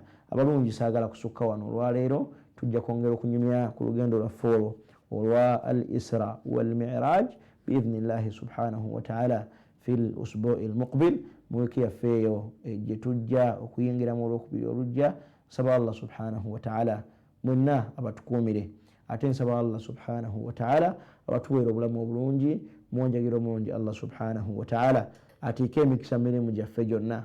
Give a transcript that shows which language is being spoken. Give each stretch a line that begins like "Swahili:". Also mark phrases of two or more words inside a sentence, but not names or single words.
Ganda: Abalungi saagala kusukka wano olwaleero tujja kwongera okunyumya ku lugendo lwaffe olwo olwa
Arabic: الإسراء والمعراج بإذن الله سبحانه وتعالى في الأسبوع المقبل
Ganda: mu wiiki yaffe eyo gye tujja okuyingiramu olwokubiri olujja. Nsaba Allah
Arabic: سبحانه وتعالى
Ganda: mwenna abatukuumire ate nsaba Allah
Arabic: سبحانه وتعالى
Ganda: abatuweera obulamu obulungi muwonjagira omulungi Allah
Arabic: سبحانه وتعالى
Ganda: atiike emikisa mirimu gyaffe gyonna.